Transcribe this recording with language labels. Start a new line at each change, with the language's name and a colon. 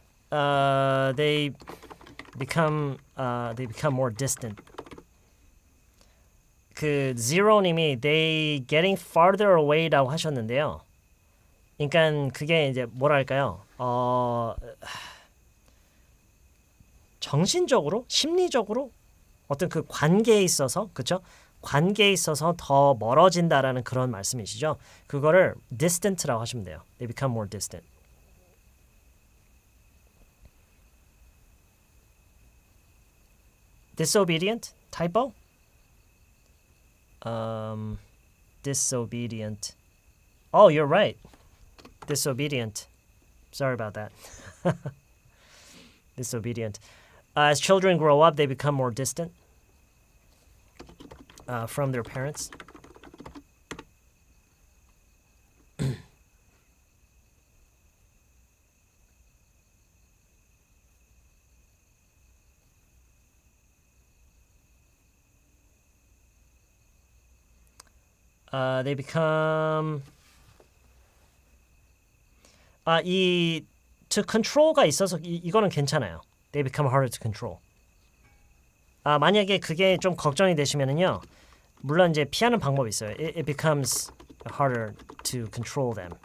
English: They become more distant.
Korean: 그 zero님이
English: they getting farther away
Korean: 라고 하셨는데요. 그러니까 그게 이제 뭐랄까요? 정신적으로, 심리적으로 어떤 그 관계에 있어서, 그렇죠? 관계에 있어서 더 멀어진다라는 그런 말씀이시죠. 그거를 distant라고 하시면 돼요.
English: They become more distant. Disobedient? Typo? Disobedient. Oh, you're right. Disobedient. Sorry about that. Disobedient. As children grow up, they become more distant from their parents. They become
Korean: 이 to control가 있어서 이거는 괜찮아요.
English: They become harder to control.
Korean: 만약에 그게 좀 걱정이 되시면은요. 물론 이제 피하는 방법이 있어요.
English: It becomes harder to control them.